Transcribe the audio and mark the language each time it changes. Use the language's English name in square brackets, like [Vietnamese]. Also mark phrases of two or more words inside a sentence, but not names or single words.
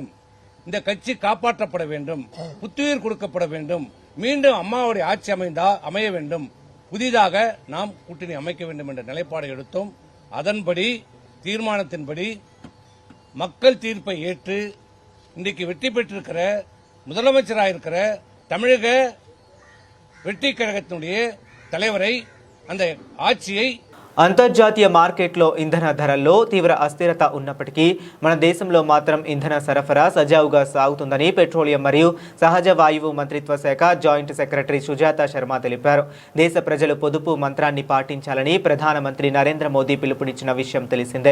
[Tamil] இந்த கட்சி காப்பாற்றப்பட வேண்டும், புத்துயிர் கொடுக்கப்பட வேண்டும், மீண்டும் அம்மாவுடைய ஆட்சி அமைய வேண்டும், புதிதாக நாம் கூட்டணி அமைக்க வேண்டும் என்ற நிலைப்பாடை எடுத்தோம். அதன்படி தீர்மானத்தின்படி மக்கள் தீர்ப்பை ஏற்று இன்றைக்கு வெற்றி பெற்றிருக்கிற முதலமைச்சராக இருக்கிற தமிழக வெற்றி கழகத்தினுடைய தலைவரை, அந்த ஆட்சியை [Telugu] అంతర్జాతీయ మార్కెట్లో ఇంధన ధరల్లో తీవ్ర అస్థిరత ఉన్నప్పటికీ మన దేశంలో మాత్రం ఇంధన సరఫరా సజావుగా సాగుతుందని పెట్రోలియం మరియు సహజ వాయువు మంత్రిత్వ శాఖ జాయింట్ సెక్రటరీ సుజాత శర్మ తెలిపారు. దేశ ప్రజలు పొదుపు మంత్రాన్ని పాటించాలని ప్రధానమంత్రి నరేంద్ర మోదీ పిలుపునిచ్చిన విషయం తెలిసిందే.